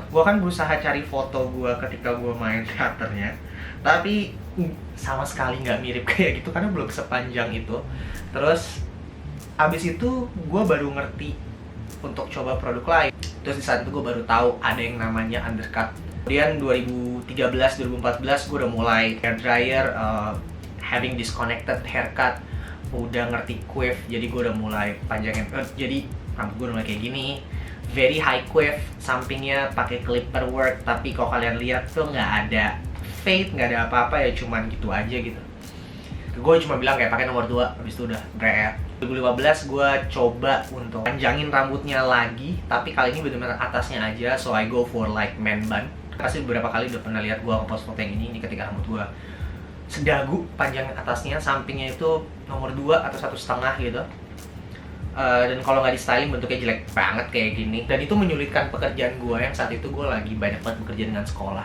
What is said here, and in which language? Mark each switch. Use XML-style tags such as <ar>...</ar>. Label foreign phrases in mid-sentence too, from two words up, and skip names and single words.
<id>Gue kan berusaha cari foto gue ketika gue main teaternya, tapi sama sekali nggak mirip kayak gitu karena belum sepanjang itu. Terus Abis itu gue baru ngerti untuk coba produk lain. Terus di saat itu gue baru tahu ada yang namanya undercut. Kemudian 2013-2014 gue udah mulai</id> <en>hair dryer, having disconnected haircut,</en> <id>udah ngerti quiff, jadi gue udah mulai panjangin. Jadi rambut gue udah mulai kayak gini,</id> <en>very high quiff,</en> <id>sampingnya pakai</id> <en>clipper work.</en> <id>Tapi kalau kalian lihat tuh nggak ada fade, nggak ada apa-apa, ya cuman gitu aja gitu. Gue cuma bilang kayak pakai nomor 2, habis itu udah bre. 2015 gue coba untuk panjangin rambutnya lagi, tapi kali ini benar-benar atasnya aja,</id> <en>so I go for like man bun.</en> <id>Pasti beberapa kali udah pernah lihat gue ngepost foto yang ini ketika rambut gue sedagu panjang atasnya, sampingnya itu nomor 2 atau 1,5 gitu. Dan kalau nggak di styling bentuknya jelek banget kayak gini, dan itu menyulitkan pekerjaan gue yang saat itu gue lagi banyak banget bekerja dengan sekolah.</id>